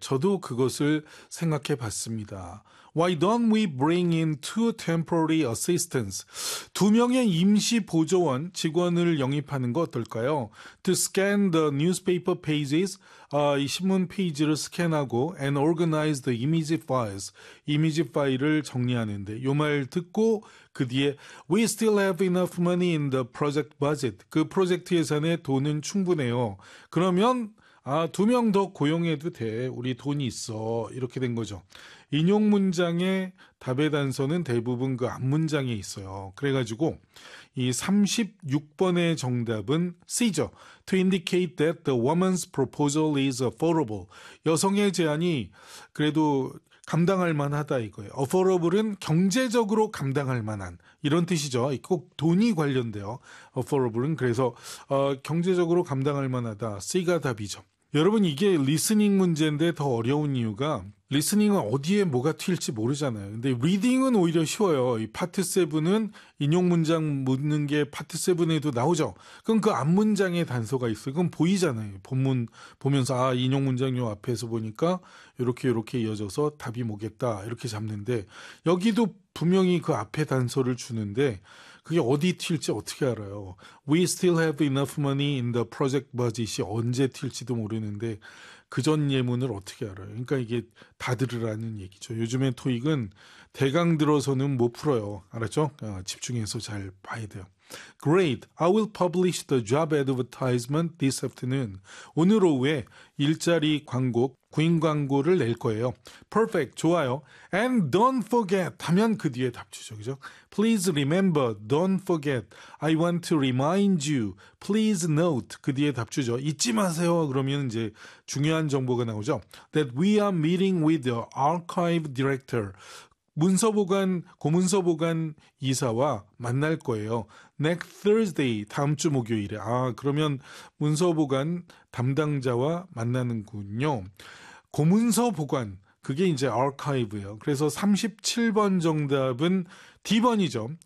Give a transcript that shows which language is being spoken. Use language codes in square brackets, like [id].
[ko] 저도 그것을 생각해 봤습니다. [en] Why don't we bring in two temporary assistants? [ko] 두 명의 임시 보조원 직원을 영입하는 거 어떨까요? [en] To scan the newspaper pages, [ko] 이 신문 페이지를 스캔하고 [en] and organize the image files. [ko] 이미지 파일을 정리하는데 요 말 듣고 그 뒤에 [en] We still have enough money in the project budget. [ko] 그 프로젝트 예산에 돈은 충분해요. 그러면 아, 두 명 더 고용해도 돼. 우리 돈이 있어. 이렇게 된 거죠. 인용 문장의 답의 단서는 대부분 그 앞 문장에 있어요. 그래가지고 이 36번의 정답은 C죠. [en] To indicate that the woman's proposal is affordable. [ko] 여성의 제안이 그래도 감당할 만하다 이거예요. Affordable은 경제적으로 감당할 만한 이런 뜻이죠. 꼭 돈이 관련돼요. Affordable은 그래서 경제적으로 감당할 만하다. C가 답이죠. 여러분 이게 리스닝 문제인데 더 어려운 이유가 리스닝은 어디에 뭐가 튈지 모르잖아요. 근데 리딩은 오히려 쉬워요. 이 파트 7은 인용 문장 묻는 게 파트 7에도 나오죠. 그럼 그 앞 문장에 단서가 있어요. 그럼 보이잖아요. 본문 보면서 아 인용 문장 요 앞에서 보니까 이렇게 이렇게 이어져서 답이 뭐겠다 이렇게 잡는데 여기도 분명히 그 앞에 단서를 주는데 그게 어디 튈지 어떻게 알아요? [en] We still have enough money in the project budget이 [ko] 언제 튈지도 모르는데 그전 예문을 어떻게 알아요? 그러니까 이게 다 들으라는 얘기죠. 요즘에 토익은 대강 들어서는 못 풀어요. 알았죠? 집중해서 잘 봐야 돼요. [en] Great. I will publish the job advertisement this afternoon. [ko] 오늘 오후에 일자리 광고, 구인 광고를 낼 거예요. [en] Perfect. [ko] 좋아요. [en] And don't forget [ko] 하면 그 뒤에 답 주죠. 그죠? [en] Please remember. Don't forget. I want to remind you. Please note. [ko] 그 뒤에 답 주죠. 잊지 마세요. 그러면 이제 중요한 정보가 나오죠. [en] That we are meeting with the archive director. [ko] 문서보관, 고문서보관 이사와 만날 거예요. [en] Next Thursday, [ko] 다음 주 목요일에. 아, 그러면 문서보관 담당자와 만나는군요. 고문서보관, 그게 이제 archive예요. 그래서 37번 정답은 D번이죠.